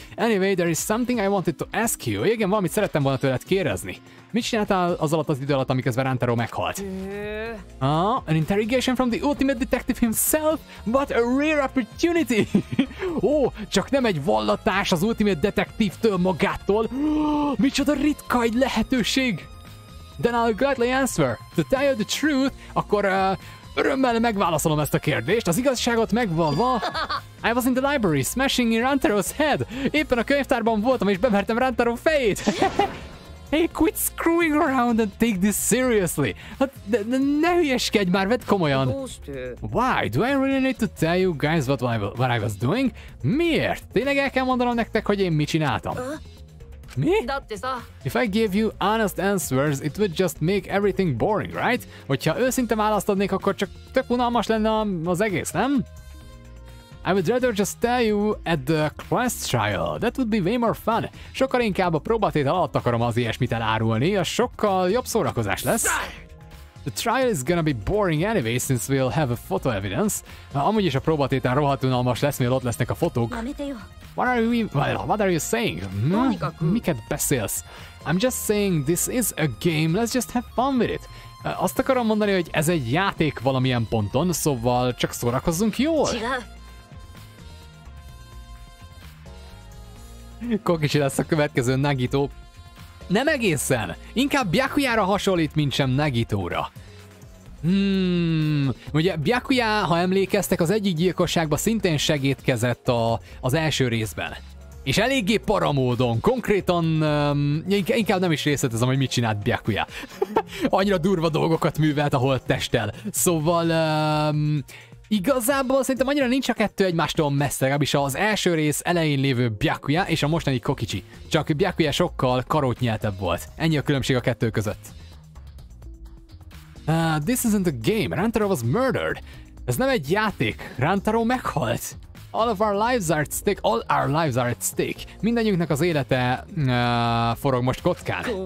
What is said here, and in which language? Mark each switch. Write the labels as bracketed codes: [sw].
[en] Anyway, there is something I wanted to ask you. [hu] Igen, valamit szerettem volna tőled kérdezni. Mit csináltál az alatt az idő alatt, amiközben Rantaro meghalt? [en] An interrogation from the ultimate detective himself? What a rare opportunity! [hu] Csak nem egy vallatás az ultimate detektívtől magától. Micsoda ritka egy lehetőség! [en] Then I'll gladly answer. To tell you the truth, [hu] akkor örömmel megválaszolom ezt a kérdést. Az igazságot megvalva, [en] I was in the library smashing in Rantaro's head. [hu] Éppen a könyvtárban voltam és bevertem Rantaro fejét. [en] Hey, quit screwing around and take this seriously. [hu] Hát, ne hülyeskedj már, vedd komolyan. [en] Why? Do I really need to tell you guys what I was doing? [hu] Miért? Tényleg el kell mondanom nektek, hogy én mit csináltam? Mi? [en] If I gave you honest answers, it would just make everything boring, right? [hu] Hogyha őszinte választ adnék, akkor csak tök unalmas lenne az egész, nem? [en] I would rather just tell you at the class trial. That would be way more fun. [hu] Sokkal inkább a próbatétel alatt akarom az ilyesmit elárulni, az sokkal jobb szórakozás lesz. [en] The trial is gonna be boring anyway, since we'll have a photo evidence. [hu] Amúgy is a próbatétel rohadt unalmas lesz, mivel ott lesznek a fotók. [en] What are you saying? [hu] Miket beszélsz? [en] I'm just saying this is a game, let's just have fun with it. [hu] Azt akarom mondani, hogy ez egy játék valamilyen ponton, szóval csak szórakozzunk jól. Kokicsi lesz a következő Nagito. Nem egészen! Inkább Byakuyára hasonlít, mint sem Nagitóra. Ugye Byakuya, ha emlékeztek, az egyik gyilkosságban szintén segédkezett az első részben. És eléggé paramódon, konkrétan inkább nem is részletezem, hogy mit csinált Byakuya. Annyira durva dolgokat művelt a holttesttel. Szóval igazából szerintem annyira nincs a kettő egymástól messze, legalábbis az első rész elején lévő Byakuya és a mostani Kokicsi. Csak Byakuya sokkal karótnyeltebb volt. Ennyi a különbség a kettő között. [en] This isn't a game. Rantaro was murdered. [hu] Ez nem egy játék. Rantaro meghalt. [en] All our lives are at stake. [hu] Mindennyiunknak az élete forog most kockán.